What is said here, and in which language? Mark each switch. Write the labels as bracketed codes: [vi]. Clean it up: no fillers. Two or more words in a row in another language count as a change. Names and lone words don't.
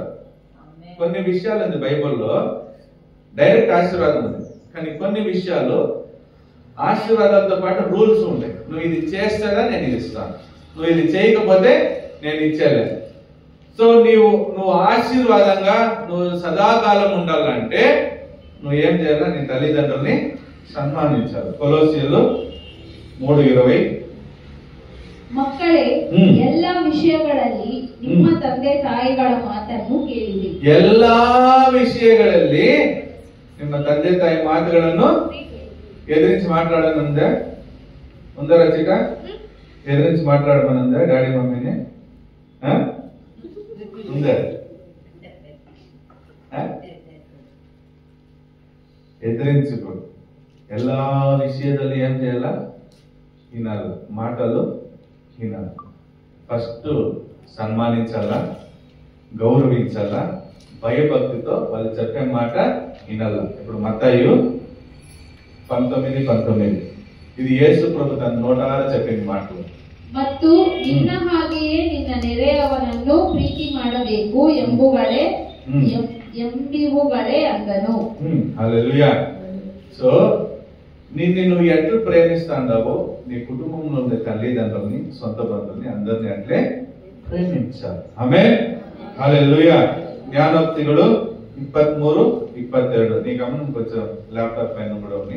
[te] కొన్ని విషయాలు ఉంది బైబిల్లో డైరెక్ట్ ఆశీర్వాదం ఉంది, కానీ కొన్ని విషయాలు ఆశీర్వాదాలతో పాటు రూల్స్ ఉంటాయి. నువ్వు ఇది చేస్తేదా నేను ఇది ఇస్తాను, నువ్వు ఇది చేయకపోతే నేను ఇచ్చేలేదు. సో నువ్వు ఆశీర్వాదంగా నువ్వు సదాకాలం ఉండాలంటే నువ్వు ఏం చేయాలా? నీ తల్లిదండ్రుల్ని సన్మానించాలి. కొలొస్సీయులు 3:20. [kn] ಮಕ್ಕಳೇ, ಎಲ್ಲ ವಿಷಯಗಳಲ್ಲಿ ನಿಮ್ಮ ತಂದೆ ತಾಯಿಗಳ ಮಾತನ್ನು ಕೇಳಿರಿ. ಎಲ್ಲಾ ವಿಷಯಗಳಲ್ಲಿ ನಿಮ್ಮ ತಂದೆ ತಾಯಿ ಮಾತುಗಳನ್ನು [te] ఎదిరించి మాట్లాడనుందా? ఉందా రచిక? ఎదిరించి మాట్లాడమనుందా డాడీ మమ్మీని? ఉందా? ఎదిరించుకో. [kn] ಎಲ್ಲಾ ವಿಷಯದಲ್ಲಿ [te] ఏం చేయాలా? వినాలి, మాటలు వినాలి. ఫస్ట్ సన్మానించాలా, గౌరవించాలా, భయభక్తితో వాళ్ళు చెప్పే మాట వినాలా. ఇప్పుడు మత్తయి 19:19 ఇది యేసు ప్రభు తన నోటారా చెప్పిన మాటలు. [kn] ಮತ್ತು ನಿನ್ನ ಹಾಗೆಯೇ ನಿನ್ನ ನೆರೆಯವನನ್ನು ಪ್ರೀತಿ ಮಾಡಬೇಕು ಎಂಬುಗಳೇ ಅಂದನು. [te] హల్లెలూయా. సో నిన్ను నువ్వు ఎట్లు ప్రేమిస్తాండావో నీ కుటుంబంలో ఉండే తల్లిదండ్రుల్ని, సొంత బంధువుల్ని అందరినీ అట్లే ప్రేమించాలి. ఆమేన్. హల్లెలూయా. జ్ఞానోక్తిಗಳು 23:22 నీ గమనం కొంచెం ల్యాప్టాప్ పైన కూడా ఉంది.